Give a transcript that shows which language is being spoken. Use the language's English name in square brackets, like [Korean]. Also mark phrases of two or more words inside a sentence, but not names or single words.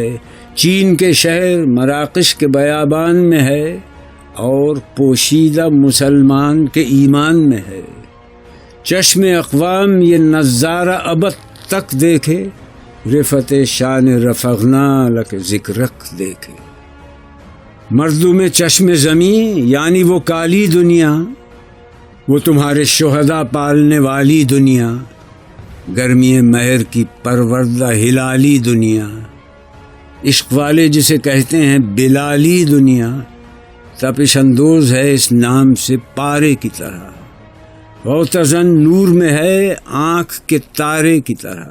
[Urdu] چین کے شہر مراکش کے بیابان میں ہے، اور پوشیدہ مسلمان کے ایمان میں ہے۔ چشم اقوام یہ نظارہ ابد تک دیکھے، رفت شان [Arabic] رفغنا لک ذکرک [Urdu] دیکھے۔ مردم چشم زمین یعنی وہ کالی دنیا، وہ تمہارے شہداء پالنے والی دنیا، گرمی مہر کی پروردہ ہلالی دنیا۔ عشق والے جسے کہتے ہیں بلالی دنیا، تپش اندوز ہے اس نام سے پارے کی طرح، غوطہ-زن نور میں ہے آنکھ کے تارے کی طرح۔